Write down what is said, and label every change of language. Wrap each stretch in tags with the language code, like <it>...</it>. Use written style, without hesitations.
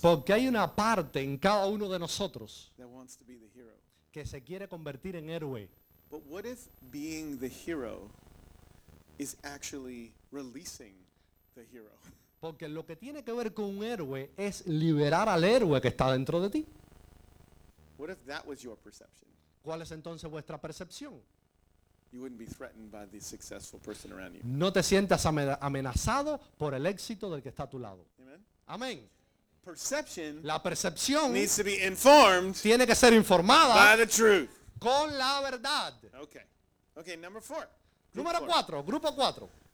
<es>Porque hay una parte en cada uno de nosotros</es> <en>that wants to be the hero.</en> <es>Que se quiere convertir en héroe.</es> <en>But what if being the hero is actually releasing the hero?</en> <es>Porque lo que tiene que ver con un héroe es liberar al héroe que está dentro de ti.</es> <en>What if that was your perception?</en> <es>¿Cuál es entonces vuestra percepción?</es> <en>You wouldn't be threatened by the successful person around you.</en> <es>No te sientas amenazado por el éxito del que está a tu lado.</es> <en>Amen.</en> <es>Amén.</es> <en>Perception,</en> <es>la percepción</es> <en>needs to be informed,</en> <es>tiene que ser informada</es> <en>by the truth,</en> <es>con la verdad.</es> <en>Okay. Okay, number four.</en> <es>Número cuatro, grupo cuatro.</es>